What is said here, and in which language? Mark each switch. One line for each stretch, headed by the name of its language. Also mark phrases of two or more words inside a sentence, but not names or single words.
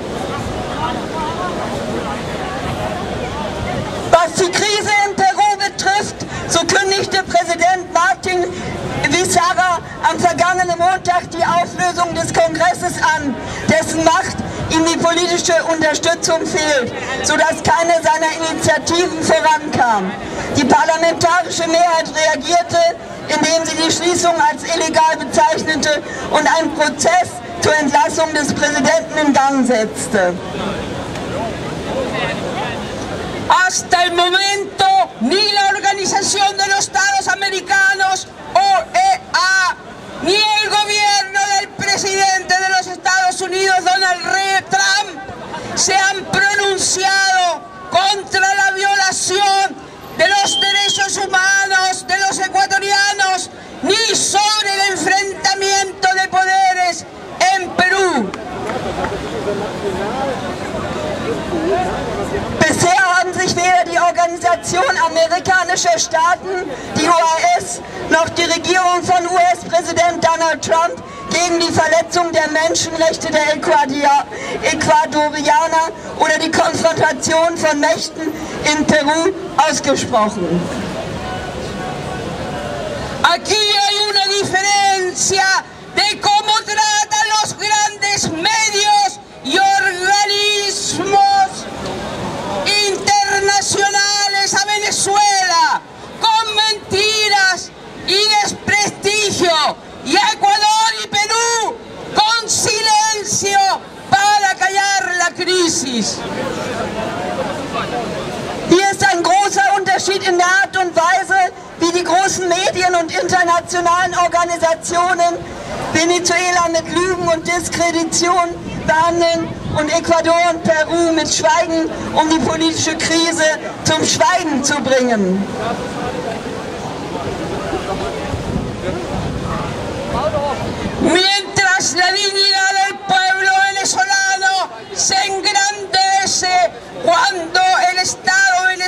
German: Was die Krise in Peru betrifft, so kündigte Präsident Martín Vizcarra am vergangenen Montag die Auflösung des Kongresses an, dessen Macht ihm die politische Unterstützung fehlt, sodass keine seiner Initiativen vorankam. Die parlamentarische Mehrheit reagierte, indem sie die Schließung als illegal bezeichnete und einen Prozess zur Entlassung des Präsidenten in Gang setzte.
Spanish: Hasta el momento, ni la Organización de los Estados Americanos, OEA, ni el gobierno del presidente de los Estados Unidos, Donald Trump, se han pronunciado contra la violación de los derechos humanos de los ecuatorianos, ni sobre el enfrentamiento de poderes en Perú.
German: Bisher haben sich weder die Organisation amerikanischer Staaten, die OAS, noch die Regierung von US-Präsident Donald Trump gegen die Verletzung der Menschenrechte der Ecuadorianer oder die Konfrontation von Mächten in Peru ausgesprochen.
Spanish: Aquí hay una diferencia de cómo tratan los grandes medios y organismos internacionales a Venezuela con mentiras y desprestigio, y a Ecuador y Perú con silencio para callar la crisis.
German: Hier ist ein großer Unterschied in der Art und Weise, wie die großen Medien und internationalen Organisationen Venezuela mit Lügen und Diskredition behandeln und Ecuador und Peru mit Schweigen, um die politische Krise zum Schweigen zu bringen.
Spanish: Mientras la dignidad del pueblo venezolano se engrandece cuando el Estado